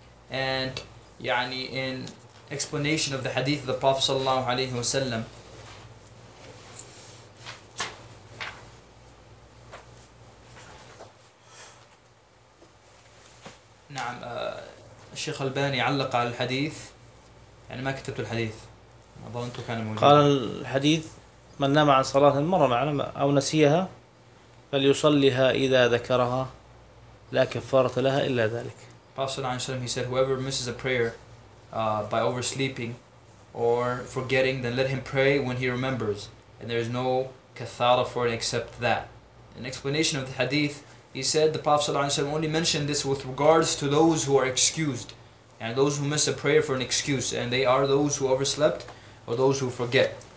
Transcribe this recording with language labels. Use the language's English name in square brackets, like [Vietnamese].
[English] And يعني in explanation of the hadith of the Prophet sallallahu alaihi wasallam, نعم الشيخ الباني علق على الحديث. [Arabic] يعني ما كتبت الحديث، ظننت كان موجود. قال الحديث من نام عن صلاة مرة معنا أو نسيها فليصليها إذا ذكرها لا كفارة لها إلا ذلك. [English] Prophet صلى الله عليه وسلم, he said, whoever misses a prayer by oversleeping or forgetting, then let him pray when he remembers, and there is no kathara for it except that. An explanation of the hadith, he said the Prophet صلى الله عليه وسلم only mentioned this with regards to those who are excused, and those who miss a prayer for an excuse, and they are those who overslept or those who forget.